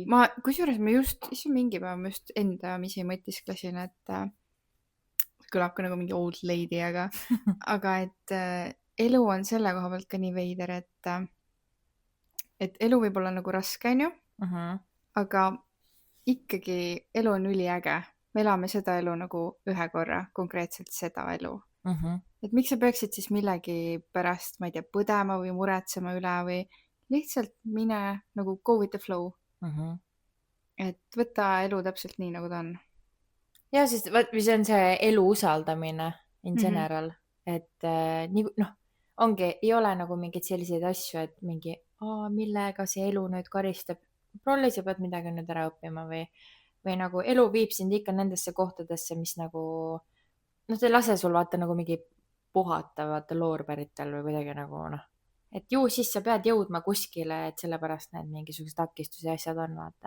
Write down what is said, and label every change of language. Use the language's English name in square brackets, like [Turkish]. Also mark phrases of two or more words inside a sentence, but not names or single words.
[Estonian] Kusjuures ma just, mingi päev ma just endamisi mõtisklesin, et kõlab ka nagu mingi [English] old lady, [Estonian] aga et elu on selle koha pealt ka nii veider, et elu võib olla nagu raske, onju, aga ikkagi elu on üliäge. Me elame seda elu nagu ühe korra, konkreetselt seda elu. Et miks sa peaksid siis millegi pärast, ma ei tea, põdema või muretsema üle või lihtsalt mine nagu [English] go with the flow. [Estonian] Et võta elu täpselt nii, nagu ta on. ja siis see on see elu usaldamine [English] in general, [Estonian] et nii noh, ongi, ei ole nagu mingeid selliseid asju, et mingi, millega see elu nüüd karistab. prolli, sa pead midagi nüüd ära õppima või nagu elu viib sind ikka nendesse kohtadesse, mis nagu noh, ta ei lase sul vaata nagu mingi puhata vaata loorberitel või kuidagi nagu noh, et ju siis sa pead jõudma kuskile, et sellepärast need mingisugused takistusi ja asjad on, vaata.